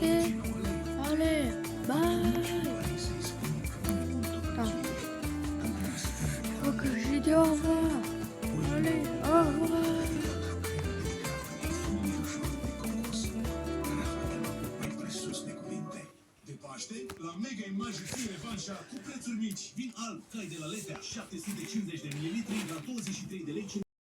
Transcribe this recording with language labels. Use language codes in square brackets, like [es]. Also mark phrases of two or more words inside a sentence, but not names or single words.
[fr] Allez, bye! Attends. Il faut que j'ai dit au revoir. Allez, au revoir! [ro] La Mega Image ții revanșa cu prețuri mici. Vin alb, cai de la Letea, 750 de ml la 23 de lei.